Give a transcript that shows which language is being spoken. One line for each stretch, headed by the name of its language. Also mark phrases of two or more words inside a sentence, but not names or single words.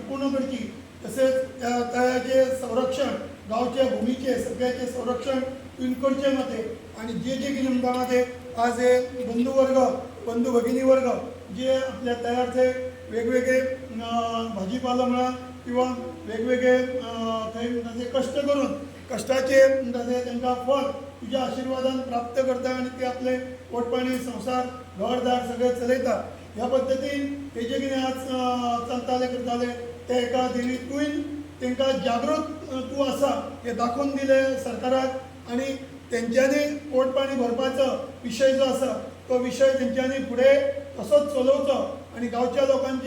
Konkani: पूर्ण करची तसेच त्या तळ्याचे संरक्षण गावच्या भूमीचे सगळ्याचे संरक्षण तुमकडचे मते आणि जे जे की निमतामध्ये आज हे बंधू भगिनी वर्ग जे आपल्या तयारचे वेगवेगळे भाजीपाला म्हणा किंवा वेगवेगळे थंय कष्ट करून कष्टाचे त्यांना फळ तुझ्या आशीर्वादान प्राप्त करता आणि ते आपले पोटपाणी संसार घरदार सगळे चलयता ह्या पद्दतीन हे जे कितें आज चलताले करताले ते एका देवी तुवें तांकां जागृत तूं आसा हे दाखोवन दिले सरकाराक आणि तेंच्यांनी पोटपाणी भरपाचो विशय जो आसा तो विशय तेंच्यांनी फुडें तसोच चलोवचो आणि गांवच्या लोकांच्या